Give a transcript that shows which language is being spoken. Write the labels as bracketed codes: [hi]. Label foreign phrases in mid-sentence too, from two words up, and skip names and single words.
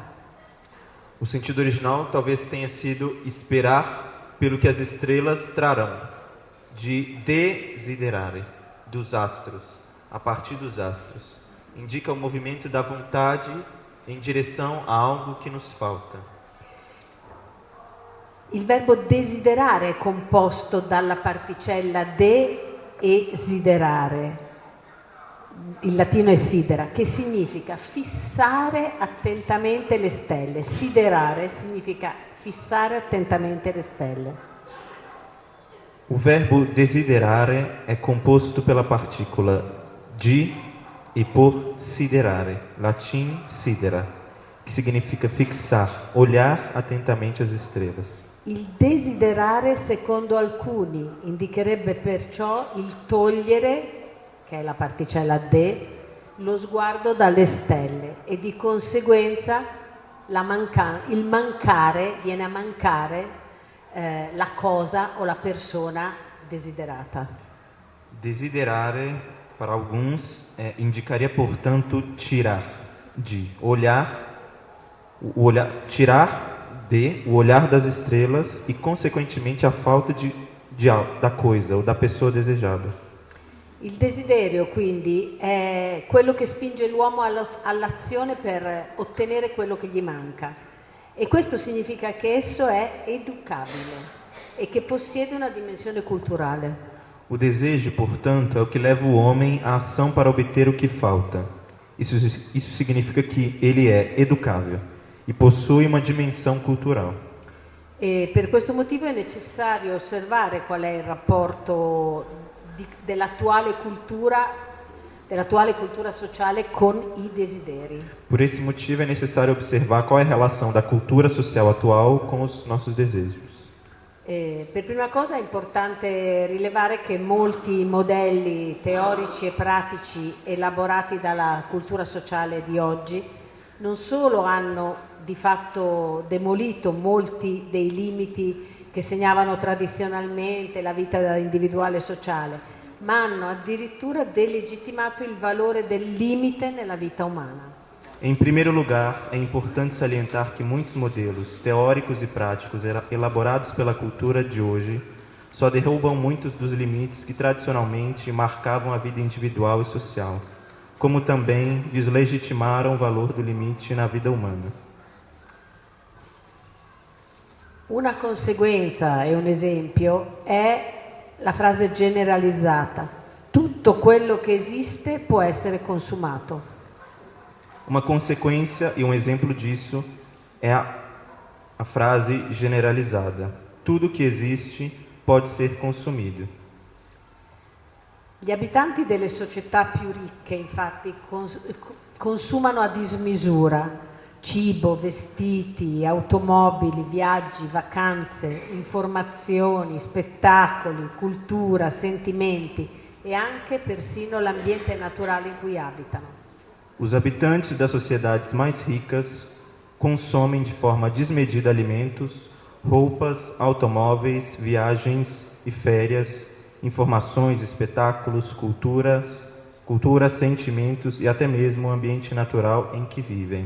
[pt] O sentido original talvez tenha sido esperar pelo que as estrelas trarão, de desiderare, dos astros, a partir dos astros. Indica o movimento da vontade em direção a algo que nos falta. [it] Il verbo desiderare è composto dalla particella de e siderare. Il latino è sidera, che significa fissare attentamente le stelle. Siderare significa fissare attentamente le stelle. [pt] O verbo desiderare é composto pela partícula de e por siderare, latim sidera, que significa fixar, olhar atentamente as estrelas. [it] Il desiderare, secondo alcuni, indicherebbe perciò il togliere, che è la particella de, lo sguardo dalle stelle e di conseguenza il mancare, viene a mancare la cosa o la persona desiderata. [pt] Desiderare, para alguns, indicaria, portanto, tirar, de olhar, tirar de o olhar das estrelas e, consequentemente, a falta da coisa ou da pessoa desejada. [it] Il desiderio, quindi, è quello che spinge l'uomo all'azione per ottenere quello che gli manca. E questo significa che esso è educabile e che possiede una dimensione culturale. [pt] O desejo, portanto, é o que leva o homem à ação para obter o que falta. Isso significa que ele é educável e possui uma dimensão cultural. [it] E per questo motivo è necessario osservare qual è il rapporto dell'attuale cultura sociale con i desideri. [pt] Por esse motivo é necessário observar qual é a relação da cultura social atual com os nossos desejos. [it] Per prima cosa è importante rilevare che molti modelli teorici e pratici elaborati dalla cultura sociale di oggi non solo hanno di fatto demolito molti dei limiti che segnavano tradizionalmente la vita individuale e sociale, ma hanno addirittura delegittimato il valore del limite nella vita umana. [pt] Em primeiro lugar, é importante salientar que muitos modelos teóricos e práticos elaborados pela cultura de hoje só derrubam muitos dos limites que tradicionalmente marcavam a vida individual e social, como também deslegitimaram o valor do limite na vida umana. [it] Una conseguenza e un esempio è la frase generalizzata: tutto quello che esiste può essere consumato. [pt] Uma consequência e um exemplo disso é a frase generalizada: tudo que existe pode ser consumido. [it] Gli abitanti delle società più ricche, infatti, consumano a dismisura cibo, vestiti, automobili, viaggi, vacanze, informazioni, spettacoli, cultura, sentimenti e anche persino l'ambiente naturale in cui abitano. [pt] Os habitantes das sociedades mais ricas consomem de forma desmedida alimentos, roupas, automóveis, viagens e férias, informações, espetáculos, cultura, sentimentos e até mesmo o ambiente natural em que vivem.